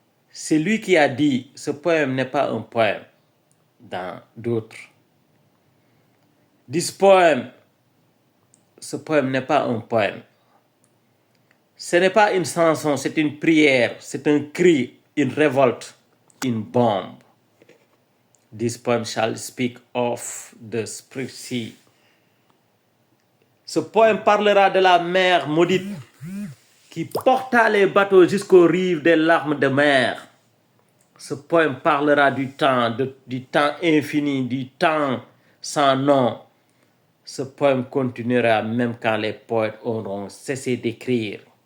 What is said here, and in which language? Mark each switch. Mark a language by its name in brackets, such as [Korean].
[French] C'est lui qui a dit, ce poème n'est pas un poème dans d'autres. [English] This poem, [French] ce poème n'est pas un poème. Ce n'est pas une chanson, c'est une prière, c'est un cri, une révolte, une bombe. [English] This poem shall speak of the spirit sea. [French] Ce poème parlera de la mer maudite qui porta les bateaux jusqu'aux rives des larmes de mer. Ce poème parlera du temps infini, du temps sans nom. Ce poème continuera même quand les poètes auront cessé d'écrire.